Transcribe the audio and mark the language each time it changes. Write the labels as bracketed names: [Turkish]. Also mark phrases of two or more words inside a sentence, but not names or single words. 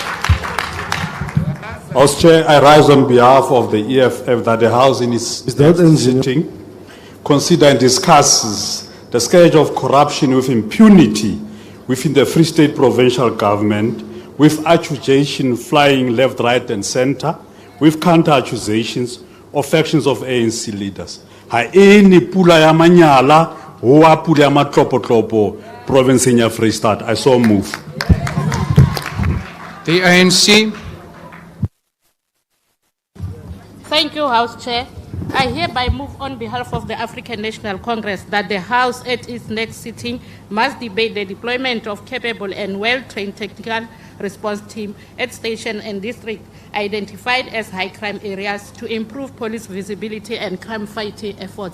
[English] House Chair, I rise on behalf of the EFF that the House in its sitting consider and discusses the scourge of corruption with impunity within the Free State provincial government, with accusation flying left, right and centre, with counter-accusations of factions of ANC leaders. [Southern Sotho] Ha ene pula ya manyala, hoa pula ya matlopo province ya Free State. [English] I so move. The ANC. Thank you, House Chair. I hereby move on behalf of the African National Congress that the House at its next sitting must debate the deployment of capable and well-trained technical response team at station and district identified as high crime areas to improve police visibility and crime fighting efforts.